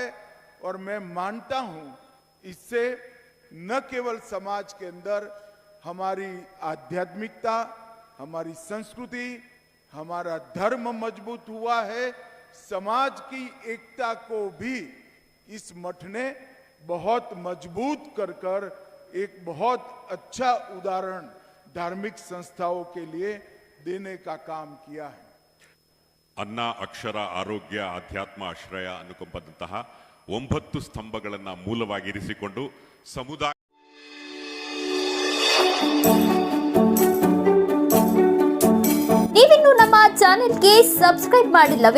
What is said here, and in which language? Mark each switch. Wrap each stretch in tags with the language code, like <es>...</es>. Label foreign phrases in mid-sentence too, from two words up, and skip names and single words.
<hi>और मैं मानता हूं इससे न केवल समाज के अंदर हमारी आध्यात्मिकता, हमारी संस्कृति, हमारा धर्म मजबूत हुआ है, समाज की एकता को भी इस मठ ने बहुत मजबूत कर एक बहुत अच्छा उदाहरण धार्मिक संस्थाओं के लिए देने का काम किया है.</hi> <kn>ಅನ್ನ, ಅಕ್ಷರ, ಆರೋಗ್ಯ, ಅಧ್ಯಾತ್ಮ, ಆಶ್ರಯ, ಅನುಕಂಪದಂತಹ 9 ಸ್ತಂಭಗಳನ್ನ ಮೂಲವಾಗಿರಿಸಿಕೊಂಡು ಸಮುದಾಯ ನೀವಿನ್ನು ನಮ್ಮ ಚಾನೆಲ್ಗೆ ಸಬ್ಸ್ಕ್ರೈಬ್ ಮಾಡಿಲ್ಲವೇ?</kn>